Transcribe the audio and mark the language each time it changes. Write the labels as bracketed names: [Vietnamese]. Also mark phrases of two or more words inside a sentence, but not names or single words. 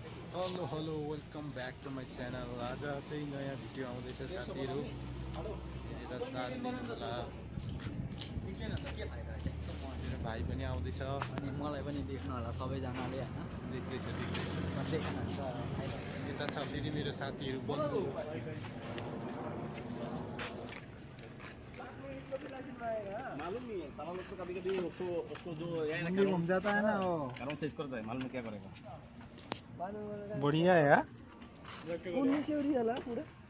[English] hello hello welcome back to my channel. [Nepali] आज चाहिँ नयाँ भिडियो आउँदैछ साथीहरू। यहाँनिर साथ दिनुहोला। मेरो भाइ पनि आउँदैछ अनि मलाई पनि देख्नु होला सबैजनाले हैन। देख्दैछ देख्नुहुन्छ यता छ फेरि मेरो साथीहरू बन्धु। [Hindi] मालूम नहीं है सारा लोग तो कभी कभी उसको जो घूम जाता है ना वो कर्म चेंज करता है, मालूम है क्या करेगा। बढिया है यार। 1900 रियल है पूरा